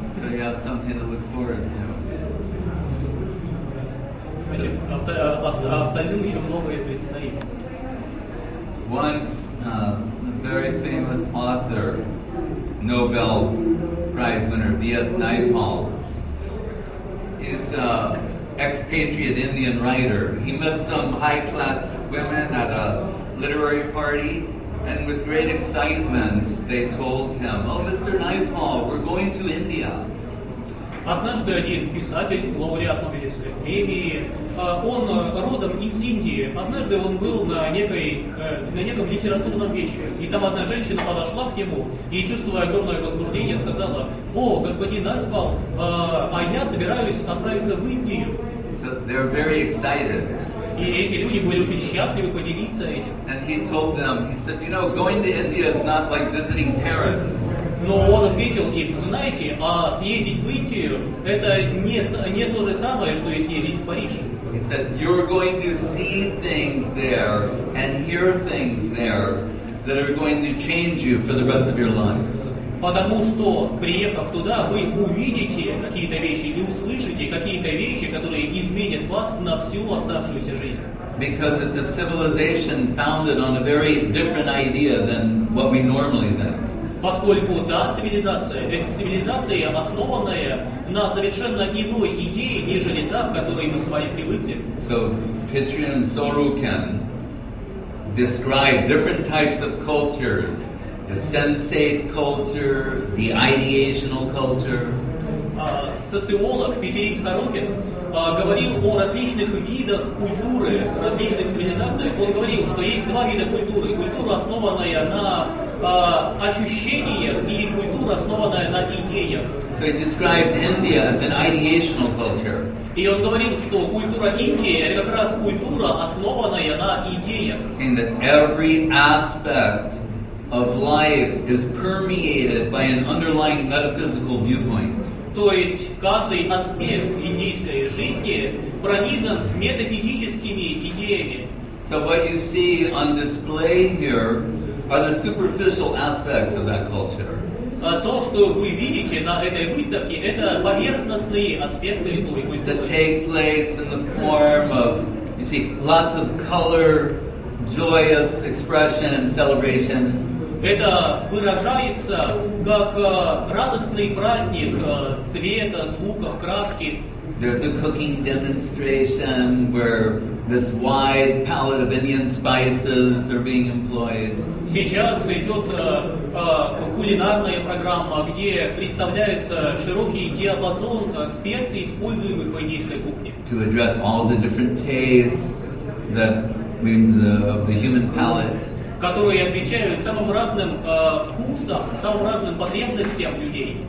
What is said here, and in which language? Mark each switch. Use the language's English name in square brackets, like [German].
[English] So you have something to look forward to. [Russian] Значит, остальным еще многое предстоит. [English] Once, a very famous author, Nobel Prize winner V.S. Naipaul, is an expatriate Indian writer. He met some high-class women at a literary party, and with great excitement, they told him, "Oh, Mr. Naipaul, we're going to India." [Russian] Однажды один писатель, лауреат Нобелевской премии, он родом из Индии. Однажды он был на неком литературном вечере, и там одна женщина подошла к нему и, чувствуя огромное возбуждение, сказала: "О, господин Найспал, а я собираюсь отправиться в Индию." [English] So they're very excited. [Russian] И эти люди были очень счастливы поделиться этим. [English] And he told them, he said, going to India is not like visiting Paris. [Russian] Но он ответил им: знаете, съездить в Индию это не то же самое, что и съездить в Париж. [English] He said, you're going to see things there and hear things there that are going to change you for the rest of your life. [Russian] Потому что, приехав туда, вы увидите какие-то вещи и услышите какие-то вещи, которые изменят вас на всю оставшуюся жизнь. [English] Because it's a civilization founded on a very different idea than what we normally think. [Russian] Поскольку это цивилизация, основанная на совершенно иной идее, нежели та, к которой мы с вами привыкли. [English] So, Pitrin Sorokin described different types of cultures, the sensate culture, the ideational culture. [Russian] Социолог Петерим Сорокин говорил о различных видах культуры, различных цивилизациях. Он говорил, что есть два вида культуры. Культура, основанная на ощущениях, и культура, основанная на идеях. [English] So he described India as an ideational culture. [Russian] И он говорил, что культура Индии это как раз культура, основанная на идеях. [English] Saying that every aspect of life is permeated by an underlying metaphysical viewpoint. [Russian] То есть каждый аспект индийской жизни пронизан метафизическими идеями. [English] So what you see on display here are the superficial aspects of that culture. [Russian] То, что вы видите на этой выставке, это поверхностные аспекты той культуры. [English] That take place in the form of, you see, lots of color, joyous expression and celebration. [Russian] Это выражается как радостный праздник цвета, звуков, краски. [English] There's a cooking demonstration where this wide palette of Indian spices are being employed. [Russian] Сейчас идет кулинарная программа, где представляется широкий диапазон специй, используемых в индийской кухне. [English] To address all the different tastes of the human palate. [Russian] Которые отвечают самым разным вкусам, самым разным потребностям людей.